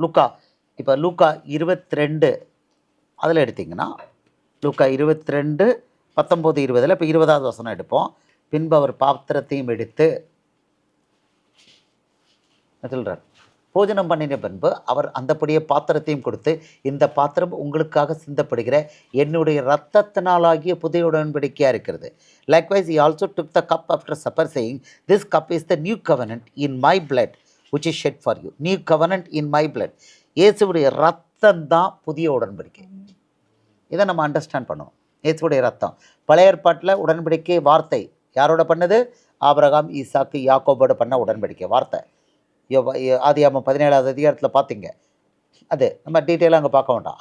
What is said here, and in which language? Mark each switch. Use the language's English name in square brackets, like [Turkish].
[Tamil] லூக்கா, இப்போ லூக்கா 22 அதில் எடுத்திங்கன்னா, லூக்கா 22:19-20, இப்போ 20வது வசனம் எடுப்போம். பின்பு அவர் பாத்திரத்தையும் எடுத்து சொல்கிறார், போஜனம் பண்ணின பின்பு அவர் அந்தப்படியே பாத்திரத்தையும் கொடுத்து, இந்த பாத்திரம் உங்களுக்காக சிந்தப்படுகிற என்னுடைய இரத்தத்தினாலாகிய புதிய உடன்படிக்கையாக இருக்கிறது. [English] Likewise he also took the cup after supper saying, this cup is the new covenant in my blood which is shed for you. New covenant in my blood. [Tamil] இயேசுவுடைய ரத்தம் தான் புதிய உடன்படிக்கை. இதை நம்ம அண்டர்ஸ்டாண்ட் பண்ணுவோம். இயேசுவுடைய ரத்தம். பழைய ஏற்பாட்டில் உடன்படிக்கை வார்த்தை யாரோட பண்ணது? ஆபிரகாம், ஈசாக்கு, யாக்கோபோட பண்ண உடன்படிக்கை வார்த்தை. ஆதியாகமம் 17வது அதிகாரத்தில் பார்த்தீங்க. அது நம்ம டீட்டெயிலாக அங்கே பார்க்க வேண்டாம்.